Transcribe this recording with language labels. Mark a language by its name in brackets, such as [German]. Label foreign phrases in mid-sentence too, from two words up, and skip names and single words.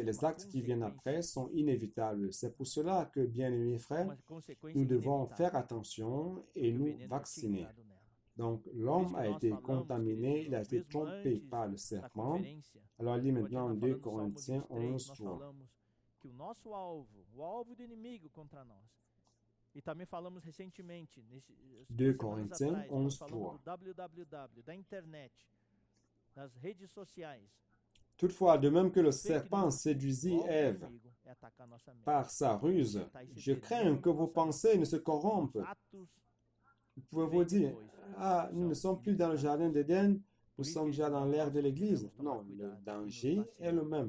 [French] Les actes qui viennent après sont inévitables. C'est pour cela que, bien-aimés frères, nous devons faire attention et nous vacciner. Donc, l'homme a été contaminé, il a été trompé par le serpent. Alors, il dit maintenant 2 Corinthiens 11, 3. [Portuguese] E também falamos recentemente, [French] 2 Corinthiens 11, 3. [Portuguese] Da internet, das redes sociais. [French] Toutefois, de même que le serpent séduisit Ève par sa ruse, je crains que vos pensées ne se corrompent. Vous pouvez vous dire, ah, nous ne sommes plus dans le jardin d'Éden, nous sommes déjà dans l'ère de l'Église. Non, le danger est le même.